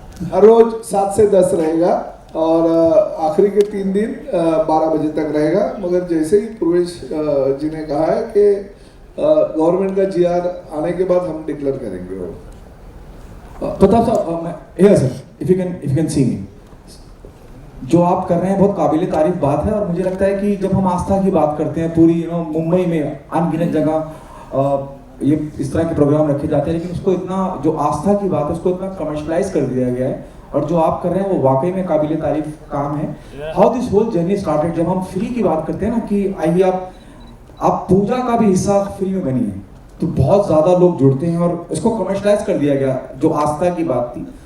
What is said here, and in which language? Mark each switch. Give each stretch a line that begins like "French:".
Hindi: हर रोज 7 से 10 रहेगा और आखिरी के 3 दिन 12 बजे तक रहेगा। मगर जैसे ही पूर्वेश जी ने कहा है कि गवर्नमेंट का GR आने के बाद हम डिक्लेयर करेंगे वो।
English: Pratap sir, here sir, if you can see me.
Hindi: जो आप कर रहे हैं बहुत काबिल तारीफ बात है। और मुझे लगता है कि जब हम आस्था की बात करते हैं, पूरी मुंबई में अनगिनत जगह ये इस तरह के प्रोग्राम रखे जाते हैं, लेकिन उसको इतना, जो आस्था की बात है उसको इतना कमर्शलाइज कर दिया गया है। और जो आप कर रहे हैं वो वाकई में काबिल तारीफ काम है।
English: how this whole journey started,
Hindi: जब हम फ्री की बात करते हैं ना कि आइए आप पूजा का भी हिस्सा फ्री में बनिए, तो बहुत ज्यादा लोग जुड़ते हैं और इसको कमर्शलाइज कर दिया गया जो आस्था की बात थी।